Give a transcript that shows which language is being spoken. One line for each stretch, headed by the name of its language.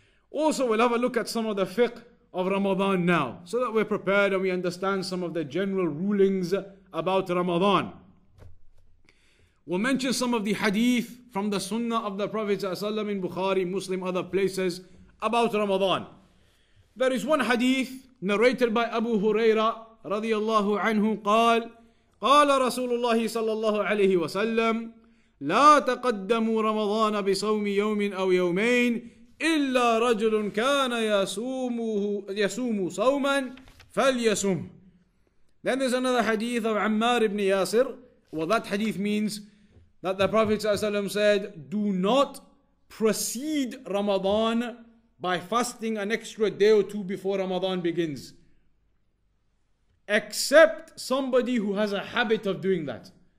English: Also, we'll have a look at some of the fiqh of Ramadan now, so that we're prepared and we understand some of the general rulings about Ramadan. We'll mention some of the hadith from the sunnah of the Prophet ﷺ in Bukhari, Muslim, other places about Ramadan. There is one hadith narrated by Abu Huraira radiyallahu anhu
Arabic: قال قال رسول الله صلى الله عليه وسلم لا تقدموا رمضان بصوم يوم أو يومين إلا رجل كان يصوم صوما فليصم.
English: Then there's another hadith of Ammar ibn Yasir. Well, that hadith means that the Prophet ﷺ said, do not precede Ramadan by fasting an extra day or two before Ramadan begins. Except somebody who has a habit of doing that.